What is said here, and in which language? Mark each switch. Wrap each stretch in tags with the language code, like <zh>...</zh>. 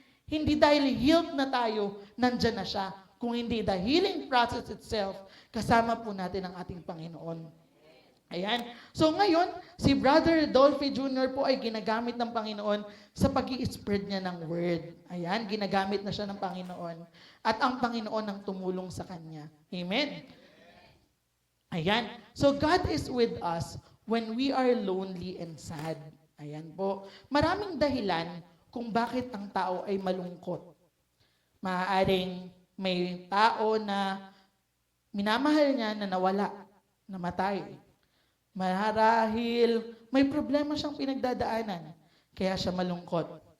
<tl>Hindi dahil healed na tayo, nandyan na siya. Kung hindi</tl> <en>the healing process itself,</en> <tl>kasama po natin ang ating Panginoon. Ayan. So ngayon, si Brother Dolphy Jr. po ay ginagamit ng Panginoon sa pag-i-spread niya ng word. Ayan, ginagamit na siya ng Panginoon. At ang Panginoon ang tumulong sa kanya. Amen. Ayan.</tl> <en>So God is with us when we are lonely and sad.</en> <tl>Ayan po. Maraming dahilan kung bakit ang tao ay malungkot. Maaaring may tao na minamahal niya na nawala, namatay. Marahil may problema siyang pinagdadaanan, kaya siya malungkot.</tl>